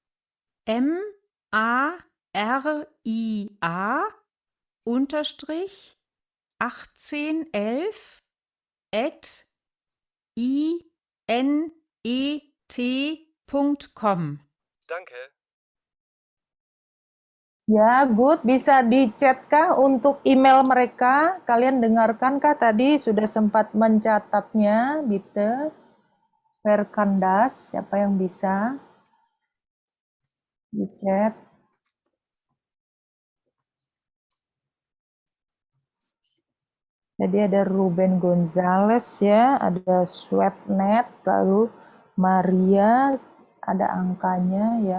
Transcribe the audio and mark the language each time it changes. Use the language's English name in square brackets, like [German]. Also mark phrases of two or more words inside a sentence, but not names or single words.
[German] MARIA unterstrich 1811 at inet.com. Danke. [Indonesian] Ya, good. Bisa di-chat kah untuk email mereka? Kalian dengarkan kah tadi sudah sempat mencatatnya? [German] Bitte. Wer kann das? [Indonesian] Siapa yang bisa? Di-chat. Jadi ada Ruben Gonzales ya, ada Swebnet, lalu Maria, ada angkanya ya.